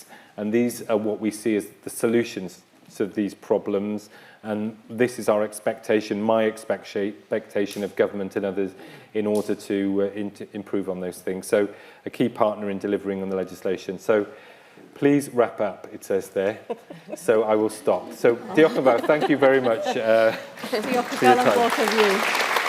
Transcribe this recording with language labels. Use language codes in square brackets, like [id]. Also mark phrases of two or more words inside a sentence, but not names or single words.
[en] And these are what we see as the solutions to these problems. And this is our expectation, my expectation of government and others in order to improve on those things. So a key partner in delivering on the legislation. So please wrap up, it says there. So I will stop. So [cy] Diolch yn fawr. [en] Thank you very much for your time. Both of you.